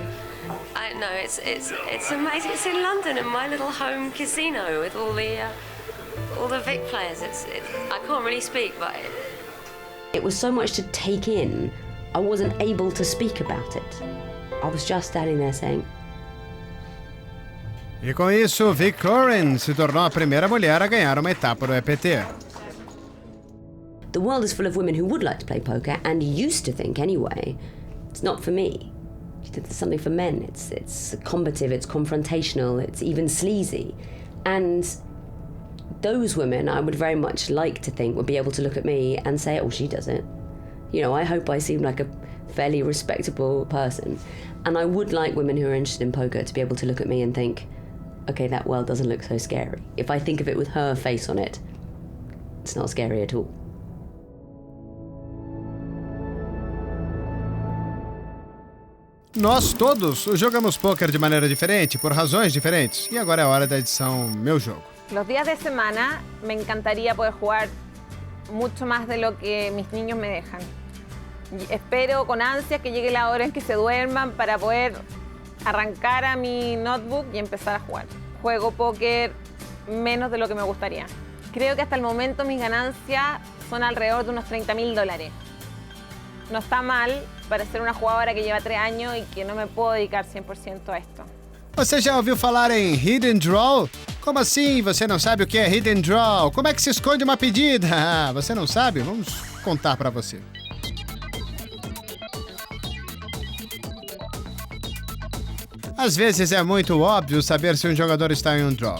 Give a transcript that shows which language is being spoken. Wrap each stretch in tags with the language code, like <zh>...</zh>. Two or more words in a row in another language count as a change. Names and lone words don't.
<en>I know, it's amazing. It's in London, in my little home casino with all the Vic players. I can't really speak, but it was so much to take in. I wasn't able to speak about it. I was just standing there saying.</en> <pt>E com isso, Vic Coren se tornou a primeira mulher a ganhar uma etapa do EPT.</pt> <en>The world is full of women who would like to play poker and used to think anyway, it's not for me. It's something for men. It's combative, it's confrontational, it's even sleazy. And those women I would very much like to think would be able to look at me and say, oh, she does it. You know, I hope I seem like a fairly respectable person. And I would like women who are interested in poker to be able to look at me and think, okay, that world doesn't look so scary. If I think of it with her face on it, it's not scary at all.</en> <pt>Nós todos jogamos poker de maneira diferente, por razões diferentes. E agora é a hora da edição Meu Jogo.</pt> <es>Los días de semana me encantaría poder jugar mucho más de lo que mis niños me dejan. Y espero con ansias que llegue la hora en que se duerman para poder arrancar a mi notebook y empezar a jugar. Juego póker menos de lo que me gustaría. Creo que hasta el momento mis ganancias son alrededor de unos $30.000. No está mal para ser una jugadora que lleva 3 años y que no me puedo dedicar 100% a esto.</es> <pt>Você já ouviu falar em</pt> <en>Hidden Draw?</en> <pt>Como assim? Você não sabe o que é</pt> <en>Hidden Draw?</en> <pt>Como é que se esconde uma pedida? Ah, você não sabe? Vamos contar pra você. Às vezes é muito óbvio saber se um jogador está em um draw.</pt>